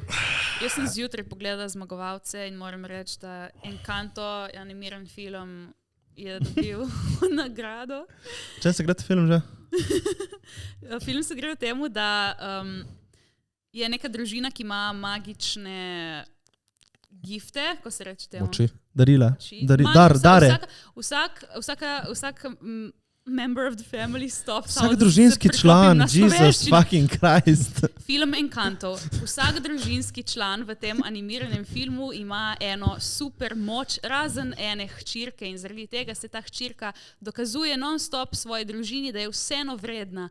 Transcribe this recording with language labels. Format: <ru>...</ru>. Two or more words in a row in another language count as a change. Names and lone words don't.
<sl>Jaz sem zjutraj pogledala zmagovalce in moram reči, da Encanto, animiran film, je dobil nagrado. Če se gre ta film že? Film se gre o temu, da je neka družina, ki ima magične gifte, ko se reče temu. Moči. Darila. Dare.</sl> <en>Vsak member of the family stops.</en> <sl>Vsak družinski član,</sl> <en>Jesus fucking Christ.</en> <sl>Film Encanto. Vsak družinski član v tem animiranem filmu ima eno super moč, razen ene hčirke in zaradi tega se ta hčirka dokazuje non-stop svoji družini, da je vseeno vredna.</sl>